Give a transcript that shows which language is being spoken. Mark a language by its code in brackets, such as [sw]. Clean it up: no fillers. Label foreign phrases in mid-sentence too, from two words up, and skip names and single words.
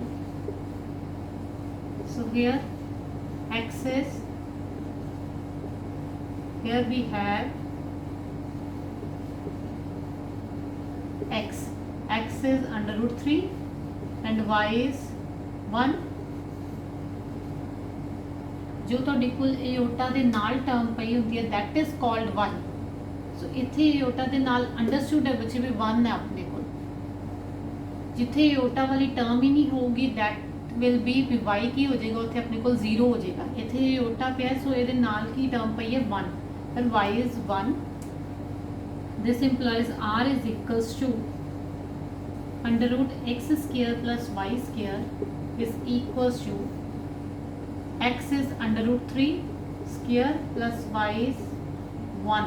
[en] So here x is, here we have x. X is under root 3 and y is 1. [pa] जो ਤੁਹਾਡੇ ਕੋਲ ਇਓਟਾ ਦੇ ਨਾਲ ਟਰਮ ਪਈ ਹੁੰਦੀ ਹੈ [en] that is called [pa] 1. ਸੋ ਇੱਥੇ ਇਓਟਾ ਦੇ ਨਾਲ ਅੰਡਰਸਟੂਡ ਹੈ ਬੱਚੇ ਵੀ 1 ਹੈ ਆਪਣੇ ਕੋਲ। ਜਿੱਥੇ ਇਓਟਾ ਵਾਲੀ ਟਰਮ ਹੀ ਨਹੀਂ ਹੋਊਗੀ [en] that will be [pa] ਵੀ y ਕੀ ਹੋ ਜਾਏਗਾ ਉੱਥੇ ਆਪਣੇ ਕੋਲ 0 ਹੋ ਜਾਏਗਾ। ਇੱਥੇ ਇਓਟਾ ਪਿਆ ਸੋ ਇਹਦੇ ਨਾਲ ਕੀ ਟਰਮ ਪਈ ਹੈ 1 ਫਿਰ [en] y is 1. This implies r is equals to under root x square plus y square is equals to x is under root 3 square plus y is 1.